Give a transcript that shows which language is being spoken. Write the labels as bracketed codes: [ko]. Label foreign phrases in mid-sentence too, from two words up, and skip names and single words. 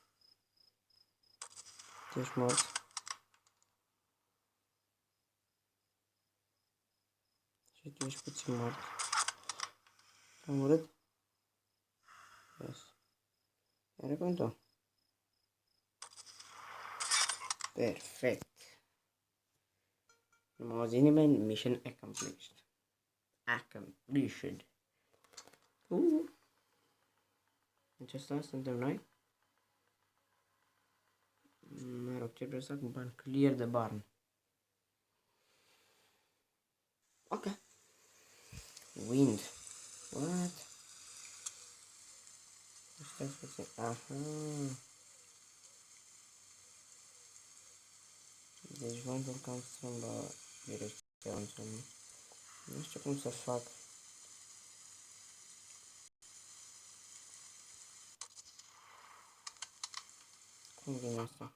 [ro] Deci morți. Și tu ești puțin mort. Am urât? Yes. Iar cum tu? Perfect. Nu m-a auzit nimeni, [en] mission accomplished. Accomplished. [ro] Deci asta suntem noi. Mă rog, ce vreau să fac? [en] Ban clear the barn. Ok. Wind. What? [ro] Stați puțin. Aha. Deci vântul cam strâmbă direcția înțeleg. Nu știu cum să fac. Cum vine asta?